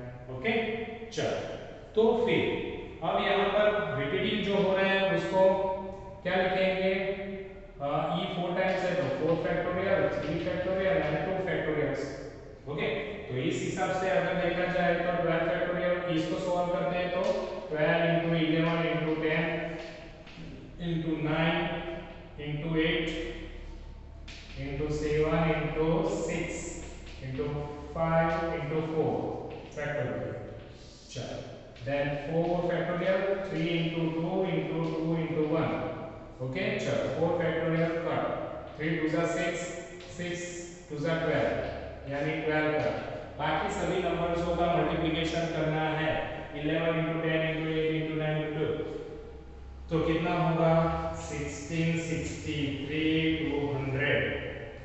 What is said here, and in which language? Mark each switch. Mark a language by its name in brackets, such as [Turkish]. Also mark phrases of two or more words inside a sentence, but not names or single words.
[Hindi] ओके, चलो तो फिर अब यहाँ पर रिपीटिंग जो हो रहा है उसको क्या लिखेंगे, e 4 टाइम्स है तो [English] 4 factorial, 3 factorial and 2 factorials. [Hindi] ओके, तो इस हिसाब से अगर देखा जाए तो 12 फैक्टोरियल इसको सॉल्व करते हैं तो [English] 12 into 11 into 10 into 9 into 8 into 7 into 6 into 5 into 4 factorial। [Hindi] चलो, [English] then 4 factorial, 3 into 2 into 2 into 1। [Hindi] ओके, चलो 4 factorial कट, 3 2 जा 6, 6 2 जा 12, यानी 12 का बाकी सभी नंबर्सों का मल्टीप्लिकेशन करना है [English] 11 into 10 into 8 into 9 into 2, [Hindi] तो कितना होगा 16 63 200।